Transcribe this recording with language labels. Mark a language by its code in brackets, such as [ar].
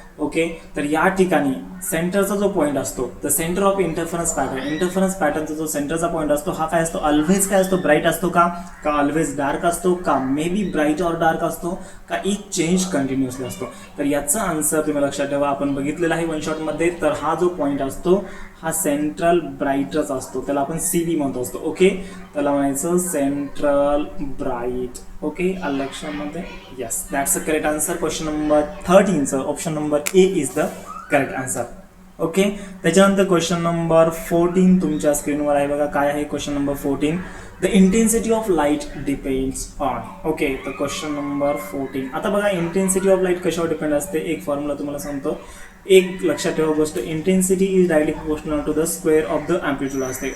[mr] Okay, तर या ठिकाणी सेंटरचा जो पॉईंट असतो, द सेंटर ऑफ इंटरफरन्स पॅटर्नचा जो सेंटरचा पॉईंट असतो हा काय असतो, ऑलवेज काय असतो, ब्राईट असतो का ऑलवेज डार्क असतो का, मे बी ब्राईट और डार्क असतो का, इच चेंज कंटिन्युअसली असतो. तर याचा आन्सर तुम्ही लक्षात ठेवा, आपण बघितलेला आहे वन शॉटमध्ये. तर हा जो पॉईंट असतो हा सेंट्रल ब्राईटच असतो, त्याला आपण CV म्हणतो असतो. ओके, त्याला म्हणायचं सेंट्रल ब्राईट. [en] okay, [mr] लक्षामध्ये. [en] Yes, that's a correct answer. Question number 13चं option number A is the correct answer. [mr] Okay, त्याच्यानंतर क्वेश्चन नंबर 14 तुमच्या स्क्रीनवर आहे बघा. काय आहे [en] Question number 14, the intensity of light depends on. [mr] Okay, तर क्वेश्चन नंबर 14. आता बघा इंटेन्सिटी ऑफ लाईट कशावर डिपेंड असते, एक फॉर्म्युला तुम्हाला सांगतो. एक लक्षात ठेवा गोष्ट, [en] Intensity is directly proportional to the square of the amplitude असते.